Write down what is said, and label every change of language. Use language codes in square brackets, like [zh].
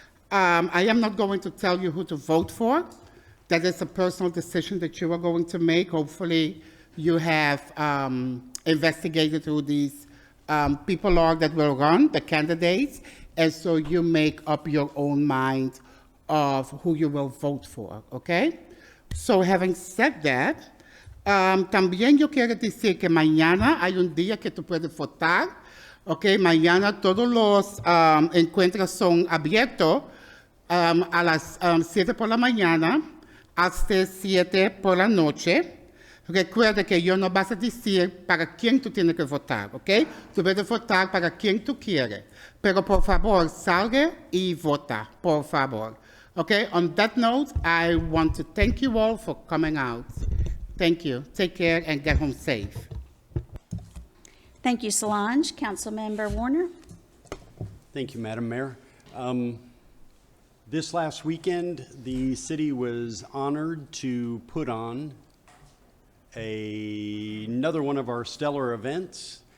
[en] I am not going to tell you who to vote for. That is a personal decision that you are going to make. Hopefully, you have investigated who these people are that will run, the candidates, and so you make up your own mind of who you will vote for, okay? So, having said that, [es] también yo quiero decir que mañana hay un día que tú puedes votar, okay? Mañana todos los encuentros son abiertos a las 7 por la mañana, hasta 7 por la noche. Recuerda que yo no vas a decir para quién tú tienes que votar, ¿ok? Tú puedes votar para quien tú quieres, pero por favor salga y vota, por favor, [en] Okay, on that note, I want to thank you all for coming out. Thank you. Take care and get home safe. Thank you, Solange. Councilmember Warner? Thank you, Madam Mayor. This last weekend, the city was honored to put on another one of our stellar events.